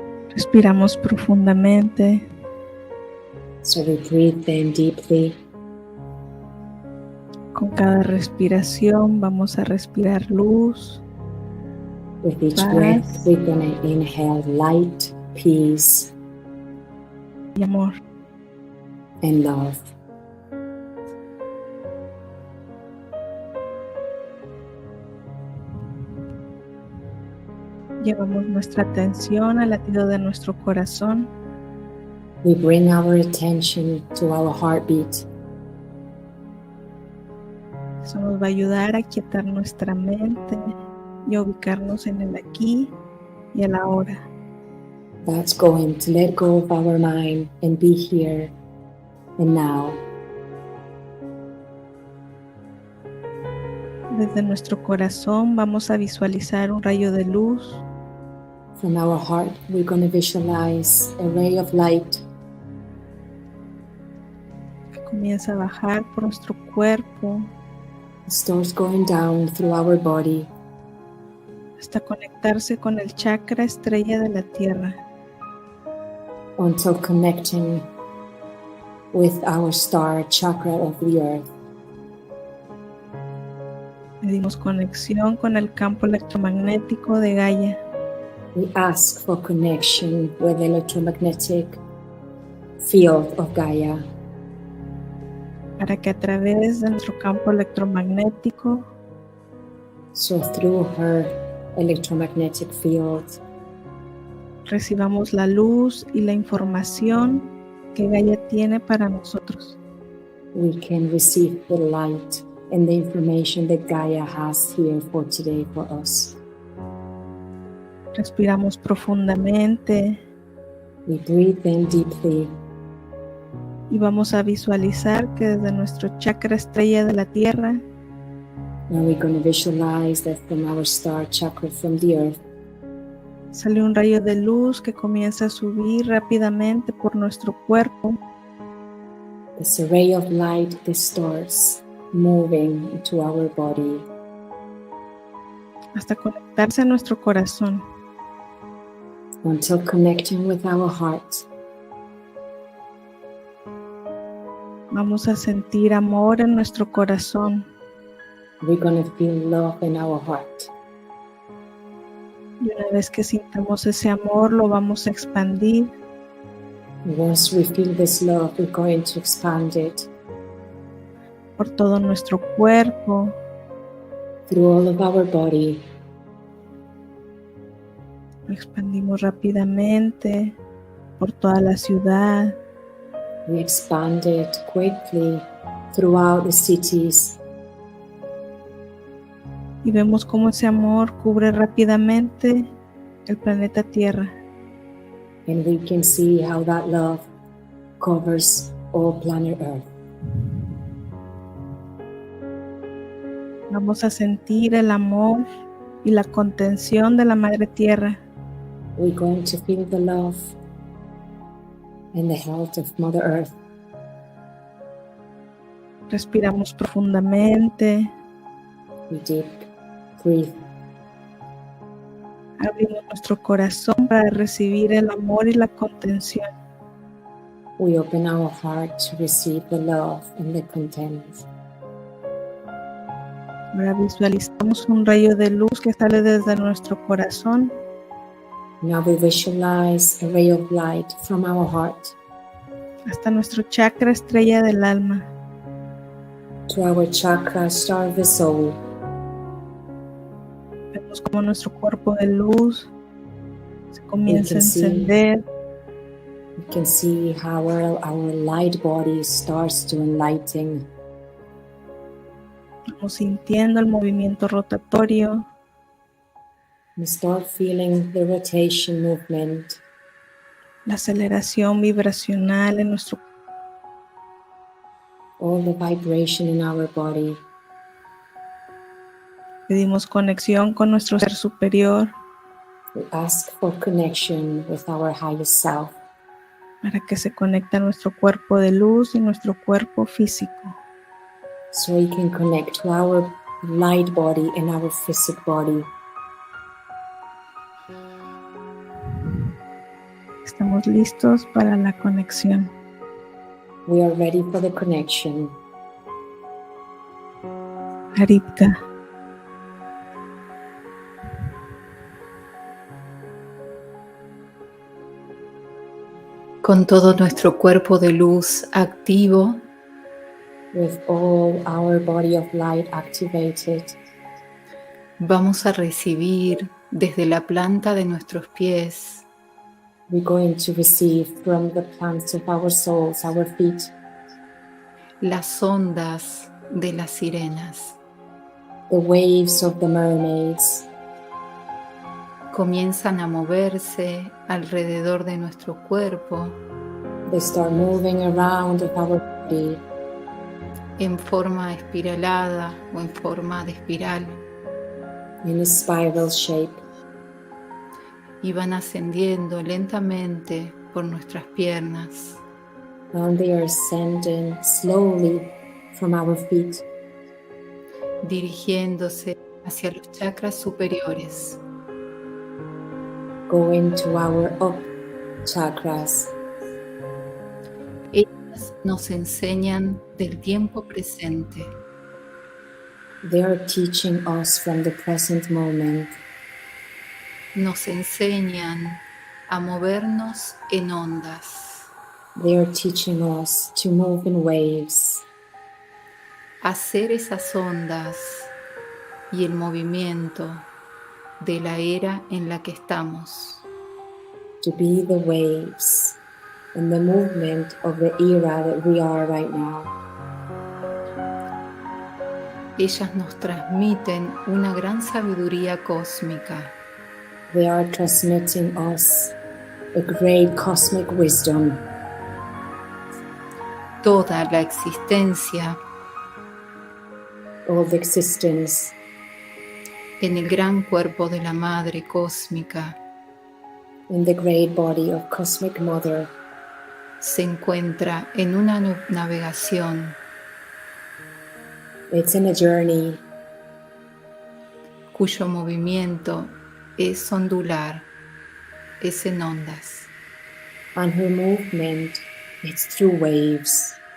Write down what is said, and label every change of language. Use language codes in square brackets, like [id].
[es] Respiramos profundamente. [en] So we breathe in deeply. [es] Con cada respiración vamos a respirar luz, [en] With each [es] paz [en] breath, we're going to inhale light, peace, [es] y amor. [en] and love. [es] Llevamos nuestra atención al latido de nuestro corazón. [en] We bring our attention to our heartbeat. [es] Eso nos va a ayudar a quietar nuestra mente y a ubicarnos en el aquí y el ahora. [en] That's going to let go of our mind and be here and now. [es] Desde nuestro corazón vamos a visualizar un rayo de luz [en] From our heart, we're going to visualize a ray of light [es] que comienza a bajar por nuestro cuerpo [en] that starts going down through our body [es] hasta conectarse con el chakra estrella de la tierra. [en] until connecting with our star chakra of the earth. [es] Pedimos conexión con el campo electromagnético de Gaia [en] We ask for connection with the electromagnetic field of Gaia, [es] para que a través de nuestro campo electromagnético [en] so through her electromagnetic field, [es] recibamos la luz y la información que Gaia tiene para nosotros. [en] we can receive the light and the information that Gaia has here for today for us. [es] Respiramos profundamente [en] We breathe in deeply [es] y vamos a visualizar que desde nuestro chakra estrella de la tierra [en] and we're going to visualize that from our star chakra from the earth, [es] sale un rayo de luz que comienza a subir rápidamente por nuestro cuerpo [en] there's a ray of light that starts moving into our body [es] hasta conectarse a nuestro corazón. [en] until connecting with our heart. [es] Vamos a sentir amor en nuestro corazón [en] We're going to feel love in our heart. [es] y una vez que sintamos ese amor lo vamos a expandir [en] Once we feel this love, we're going to expand it [es] por todo nuestro cuerpo, [en] through all of our body. [es] lo expandimos rápidamente por toda la ciudad, [en] We expand it quickly throughout the cities, [es] y vemos cómo ese amor cubre rápidamente el planeta Tierra. [en] and we can see how that love covers all planet Earth. [es] Vamos a sentir el amor y la contención de la Madre Tierra. [en] we're going to feel the love and the health of Mother Earth. [es] Respiramos profundamente. [en] We deep breathe. [es] Abrimos nuestro corazón para recibir el amor y la contención. [en] We open our heart to receive the love and the content. [es] Ahora visualizamos un rayo de luz que sale desde nuestro corazón [en] Now we visualize a ray of light from our heart [es] hasta nuestro chakra estrella del alma. [en] to our chakra star of the soul. [es] Vemos como nuestro cuerpo de luz se comienza a [en] can see. [es] encender. [en] You can see how our light body starts to enlighten. [es] Vamos sintiendo el movimiento rotatorio. [en] We start feeling the rotation movement, [es] La aceleración vibracional en nuestro [en] all the vibration in our body. [es] pedimos conexión con nuestro ser superior [en] We ask for connection with our highest self [es] para que se conecte a nuestro cuerpo de luz y nuestro cuerpo físico. [en] so we can connect to our light body and our physical body. [es] Estamos listos para la conexión. [en] We are ready for the connection. Aripka. [es] Con todo nuestro cuerpo de luz activo, [en] With all our body of light activated, [es] vamos a recibir desde la planta de nuestros pies [en] we're going to receive from the plants of our souls, our feet, [es] las ondas de las sirenas. [en] the waves of the mermaids. [es] Comienzan a moverse alrededor de nuestro cuerpo [en] They start moving around of our body [es] en forma espiralada o en forma de espiral [en] in a spiral shape, [es] y van ascendiendo lentamente por nuestras piernas, [en] and they are ascending slowly from our feet, [es] dirigiéndose hacia los chakras superiores. [en] going to our up chakras. [es] Ellas nos enseñan del tiempo presente, [en] They are teaching us from the present moment. [es] nos enseñan a movernos en ondas, [en] They are teaching us to move in waves, [es] a hacer esas ondas y el movimiento de la era en la que estamos. [en] to be the waves and the movement of the era that we are right now. [es] Ellas nos transmiten una gran sabiduría cósmica, [en] They are transmitting us a great cosmic wisdom. [es] toda la existencia [en] All the existence [es] en el gran cuerpo de la Madre Cósmica [en] in the great body of Cosmic Mother [es] se encuentra en una navegación [en] It's in a journey [es] cuyo movimiento es ondular, es en ondas. [en] and her movement is through waves.